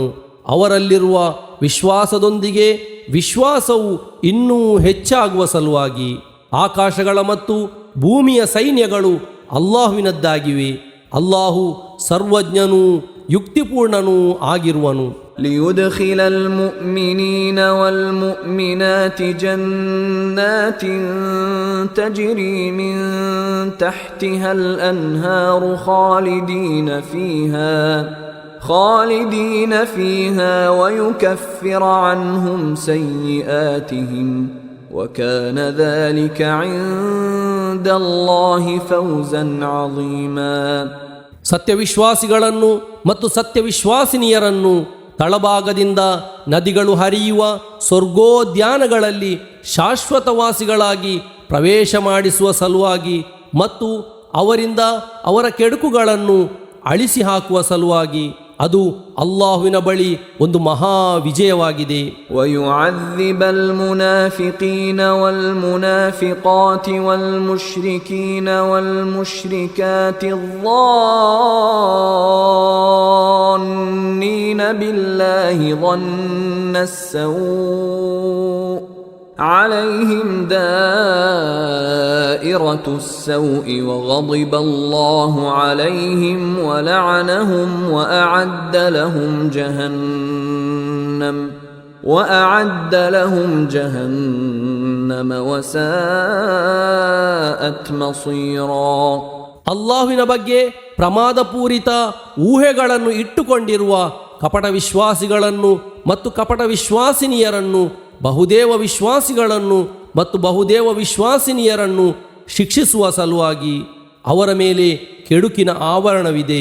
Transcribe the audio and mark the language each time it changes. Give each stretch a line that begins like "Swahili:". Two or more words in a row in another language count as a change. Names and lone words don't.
Kannada: ಅವರಲ್ಲಿರುವ ವಿಶ್ವಾಸದೊಂದಿಗೆ ವಿಶ್ವಾಸವು ಇನ್ನೂ ಹೆಚ್ಚಾಗುವ ಸಲುವಾಗಿ. ಆಕಾಶಗಳ ಮತ್ತು ಭೂಮಿಯ ಸೈನ್ಯಗಳು ಅಲ್ಲಾಹುವಿನದ್ದಾಗಿವೆ. ಅಲ್ಲಾಹು ಸರ್ವಜ್ಞನೂ ಯುಕ್ತಿಪೂರ್ಣನೂ ಆಗಿರುವನು.
Arabic: ليدخل المؤمنين والمؤمنات جنات تجري من تحتها الأنهار خالدين فيها ويكفر عنهم سيئاتهم وكان ذلك عند الله فوزا عظيما.
Kannada: ಸತ್ಯವಿಶ್ವಾಸಿಗಳನ್ನು ಮತ್ತು ಸತ್ಯವಿಶ್ವಾಸಿನಿಯರನ್ನು ತಳಭಾಗದಿಂದ ನದಿಗಳು ಹರಿಯುವ ಸ್ವರ್ಗೋದ್ಯಾನಗಳಲ್ಲಿ ಶಾಶ್ವತವಾಸಿಗಳಾಗಿ ಪ್ರವೇಶ ಮಾಡಿಸುವ ಸಲುವಾಗಿ ಮತ್ತು ಅವರಿಂದ ಅವರ ಕೆಡುಕುಗಳನ್ನು ಅಳಿಸಿ ಹಾಕುವ ಸಲುವಾಗಿ ಅದು ಅಲ್ಲಾಹುವಿನ ಬಳಿ ಒಂದು ಮಹಾ ವಿಜಯವಾಗಿದೆ.
Arabic: ويعذب المنافقين والمنافقات والمشركين والمشركات ظانين بالله ظن السوء عليهم دائرة السوء وغضب الله عليهم ولعنهم وأعد لهم جهنم وساءت مصيرا.
Kannada: ಅಲ್ಲಾಹುವಿನ ಬಗ್ಗೆ ಪ್ರಮಾದಪೂರಿತ ಊಹೆಗಳನ್ನು ಇಟ್ಟುಕೊಂಡಿರುವ ಕಪಟ ವಿಶ್ವಾಸಿಗಳನ್ನು ಮತ್ತು ಕಪಟ ವಿಶ್ವಾಸಿನಿಯರನ್ನು, ಬಹುದೇವ ವಿಶ್ವಾಸಿಗಳನ್ನು ಮತ್ತು ಬಹುದೇವ ವಿಶ್ವಾಸಿನಿಯರನ್ನು ಶಿಕ್ಷಿಸುವ ಸಲುವಾಗಿ ಅವರ ಮೇಲೆ ಕೆಡುಕಿನ ಆವರಣವಿದೆ.